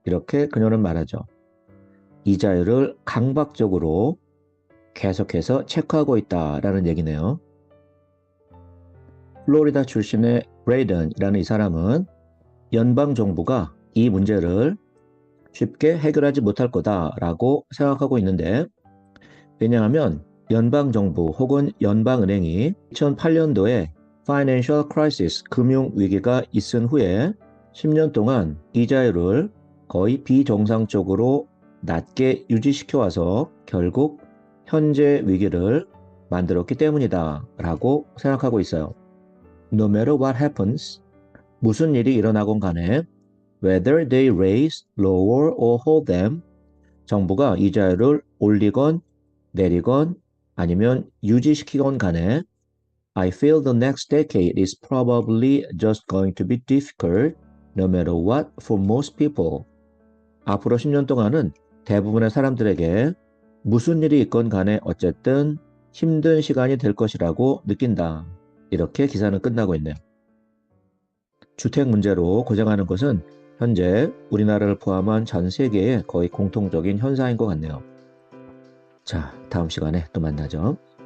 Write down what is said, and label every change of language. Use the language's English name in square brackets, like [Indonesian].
[Korean] 이렇게 그녀는 말하죠. 이자율을 강박적으로 계속해서 체크하고 있다라는 얘기네요. 플로리다 출신의 브레이던이라는 이 사람은 연방정부가 이 문제를 쉽게 해결하지 못할 거다라고 생각하고 있는데 왜냐하면 연방정부 혹은 연방은행이 2008년도에 Financial Crisis, 금융위기가 있은 후에 10년 동안 이자율을 거의 비정상적으로 낮게 유지시켜와서 결국 현재 위기를 만들었기 때문이다 라고 생각하고 있어요. [English] No matter what happens, [Korean] 무슨 일이 일어나건 간에 [English] whether they raise, lower or hold them, [Korean] 정부가 이자율을 올리건 내리건 아니면 유지시키건 간에 [English] I feel the next decade is probably just going to be difficult no matter what for most people. [Korean] 앞으로 10년 동안은 대부분의 사람들에게 무슨 일이 있건 간에 어쨌든 힘든 시간이 될 것이라고 느낀다. 이렇게 기사는 끝나고 있네요. 주택 문제로 고생하는 것은 현재 우리나라를 포함한 전 세계의 거의 공통적인 현상인 것 같네요. 자, 다음 시간에 또 만나죠.